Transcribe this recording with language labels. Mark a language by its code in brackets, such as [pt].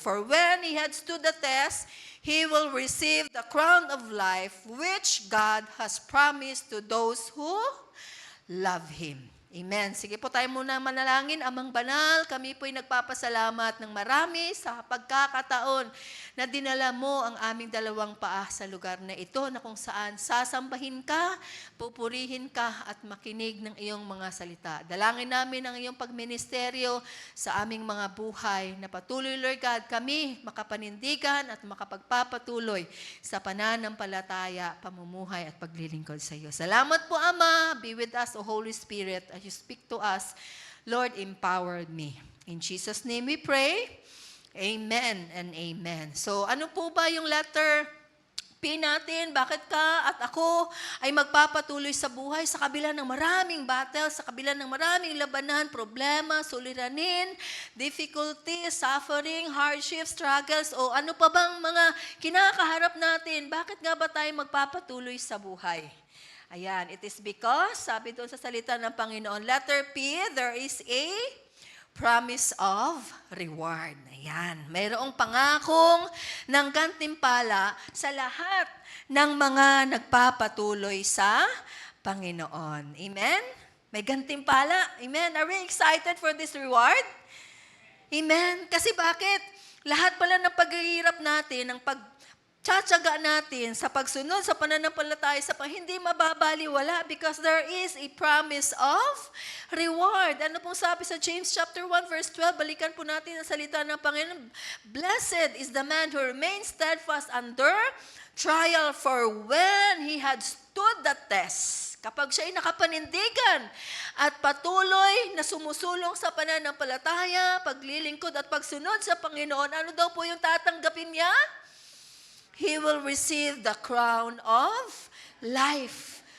[en] "For when he had stood the test, he will receive the crown of life which God has promised to those who love Him." [tl] Amen. Sige po tayo muna manalangin. Amang banal, kami po'y nagpapasalamat ng marami sa pagkakataon na dinala mo ang aming dalawang paa sa lugar na ito na kung saan sasambahin ka, pupurihin ka at makinig ng iyong mga salita. Dalangin namin ang iyong pagministeryo sa aming mga buhay na patuloy, Lord God, kami makapanindigan at makapagpapatuloy sa pananampalataya, pamumuhay at paglilingkod sa iyo. Salamat po, Ama. [en] Be with us, O Holy Spirit, as you speak to us. Lord, empower me. In Jesus' name we pray. [tl] Amen and amen. So, ano po ba yung letter P natin? Bakit ka at ako ay magpapatuloy sa buhay sa kabila ng maraming battles, sa kabila ng maraming labanan, problema, suliranin, difficulties, suffering, hardships, struggles, o ano pa bang mga kinakaharap natin? Bakit nga ba tayo magpapatuloy sa buhay? [en] Ayan, it is because, [tl] sabi doon sa salita ng Panginoon, [en] letter P, there is a promise of reward. [tl] Ayan, mayroong pangakong ng gantimpala sa lahat ng mga nagpapatuloy sa Panginoon. Amen? May gantimpala. Amen? [en] Are we excited for this reward? [tl] Amen? Kasi bakit? Lahat pala ng paghihirap natin, ng tsatsaga natin sa pagsunod sa pananampalataya sa hindi mababaliwala [en] because there is a promise of reward. [tl] Ano pong sabi sa James chapter 1 verse 12? Balikan po natin ang salita ng Panginoon. [en] "Blessed is the man who remains steadfast under trial, for when he had stood the test." [tl] Kapag siya ay nakapanindigan at patuloy na sumusulong sa pananampalataya, paglilingkod at pagsunod sa Panginoon, ano daw po yung tatanggapin niya? [en] He will receive the crown of life.